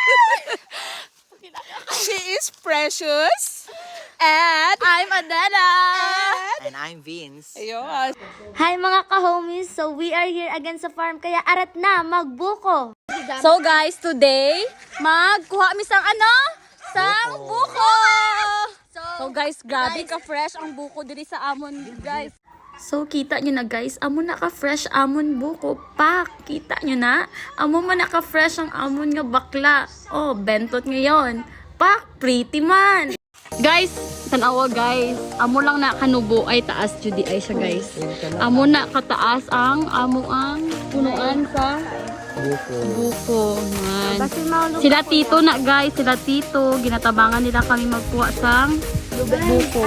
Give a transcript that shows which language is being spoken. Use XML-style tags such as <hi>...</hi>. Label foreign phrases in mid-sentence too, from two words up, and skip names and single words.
<en>She is Precious. And I'm Adela. And I'm Vince.</en> <tl>Ayun. Hi mga ka-homies!</tl> <en>So we are here again</en> <tl>sa farm kaya arat na magbuko!</tl> <en>So guys, today,</en> <hil>magkuha mi sang ano? Sang buko! So guys, grabe ka-fresh ang buko diri sa amon, guys. So kita nyo na guys, amon na ka-fresh amon buko.</hil> <tl>Pak! Kita nyo na?</tl> <hil>Amon man na ka-fresh ang amon nga bakla.</hil> <tl>Oh, bentot ngayon.</tl> <hil>Pak! Pretty man! Guys, tanawa guys. Amo lang na kanubo ay taas judi ay siya guys. Amo na kataas ang amo ang punuan sa buko. Man. Sila tito na guys, sila tito. Ginatabangan nila kami magkuha sang buko.</hil>